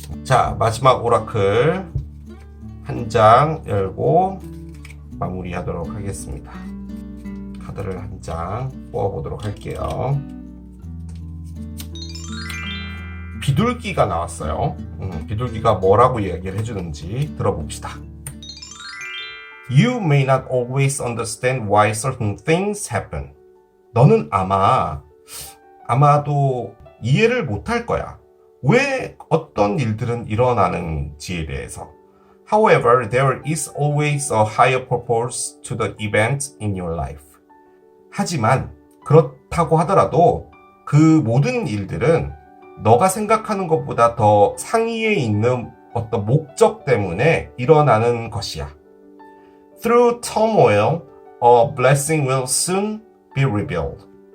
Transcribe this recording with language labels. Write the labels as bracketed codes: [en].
[ko] 자, 마지막 오라클 한 장 열고 마무리하도록 하겠습니다. 카드를 한 장 뽑아보도록 할게요. 비둘기가 나왔어요. 비둘기가 뭐라고 이야기를 해주는지 들어봅시다. [en] You may not always understand why certain things happen. [ko] 너는 아마도 이해를 못할 거야. 왜 어떤 일들은 일어나는지에 대해서. [en] However, there is always a higher purpose to the event in your life. [ko] 하지만 그렇다고 하더라도 그 모든 일들은 너가 생각하는 것보다 더 상위에 있는 어떤 목적 때문에 일어나는 것이야. [en] Through turmoil, a blessing will soon be revealed.